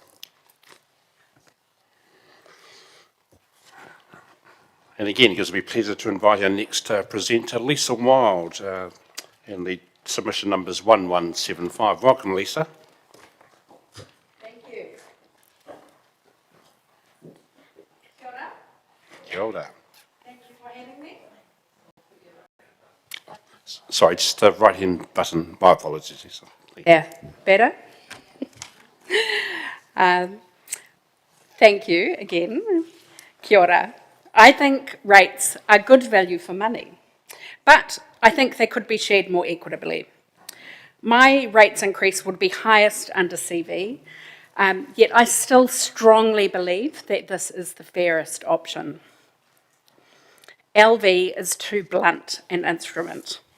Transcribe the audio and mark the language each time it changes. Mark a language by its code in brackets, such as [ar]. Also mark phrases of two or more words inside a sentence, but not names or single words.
[en] And again, it gives me pleasure to invite our next presenter, Lisa Wild, and the submission number is 1175. Welcome, Lisa. Thank you. [mi] Kia ora. Kia ora. [en] Thank you for having me. Sorry, just the right-hand button. My apologies, Lisa. Yeah, better. Thank you again. [mi] Kia ora. [en] I think rates are good value for money, but I think they could be shared more equitably. My rates increase would be highest under CV, yet I still strongly believe that this is the fairest option. LV is too blunt an instrument.